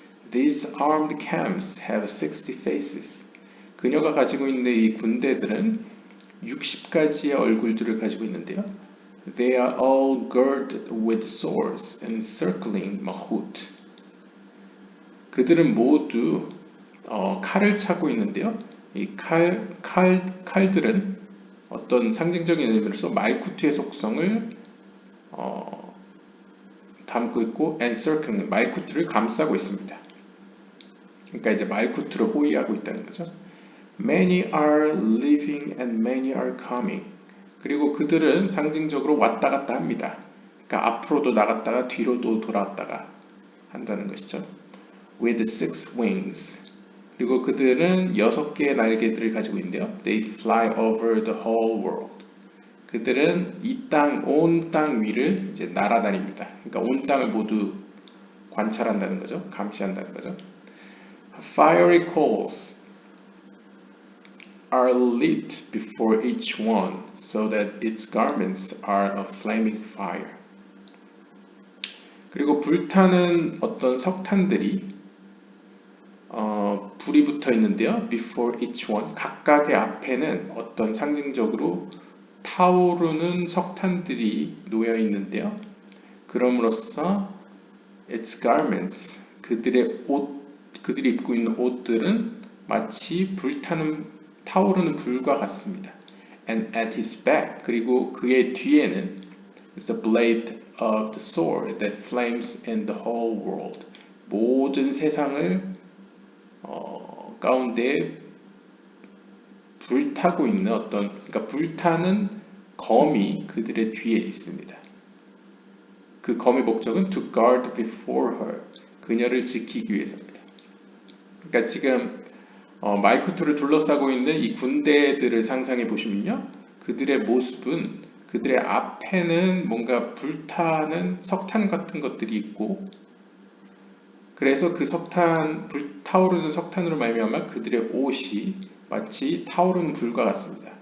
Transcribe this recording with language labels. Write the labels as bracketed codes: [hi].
[en] These armed camps have 60 faces. [ko] 그녀가 가지고 있는 이 군대들은 60가지의 얼굴들을 가지고 있는데요. [en] They are all girded with swords encircling Mahut. [ko] 그들은 모두 칼을 차고 있는데요. 이 칼들은 어떤 상징적인 의미로서 말쿠트의 속성을 담고 있고 encircling, 말쿠트를 감싸고 있습니다. 그러니까 이제 말쿠트를 호위하고 있다는 거죠. [en] Many are leaving and many are coming. [ko] 그리고 그들은 상징적으로 왔다 갔다 합니다. 그러니까 앞으로도 나갔다가 뒤로도 돌아왔다가 한다는 것이죠. [en] With 6 wings. [ko] 그리고 그들은 6개의 날개들을 가지고 있는데요. [en] They fly over the whole world. [ko] 그들은 이 땅, 온 땅 위를 이제 날아다닙니다. 그러니까 온 땅을 모두 관찰한다는 거죠. 감시한다는 거죠. [en] Fiery coals are lit before each one, so that its garments are a flaming fire. [ko] 그리고 불타는 어떤 석탄들이 불이 붙어 있는데요. [en] Before each one, [ko] 각각의 앞에는 어떤 상징적으로 타오르는 석탄들이 놓여 있는데요. 그럼으로써 [en] its garments, [ko] 그들이 입고 있는 옷들은 마치 타오르는 불과 같습니다. [en] And at his back, [ko] 그리고 그의 뒤에는 [en] is the blade of the sword that flames in the whole world. [ko] 모든 세상을 가운데 불타고 있는 그러니까 불타는 검이 그들의 뒤에 있습니다. 그 검의 목적은 [en] to guard before her, [ko] 그녀를 지키기 위해서입니다. 그러니까 지금 말쿠트를 둘러싸고 있는 이 군대들을 상상해 보시면요, 그들의 모습은 그들의 앞에는 뭔가 불타는 석탄 같은 것들이 있고, 그래서 그 불타오르는 석탄으로 말미암아 그들의 옷이 마치 타오르는 불과 같습니다.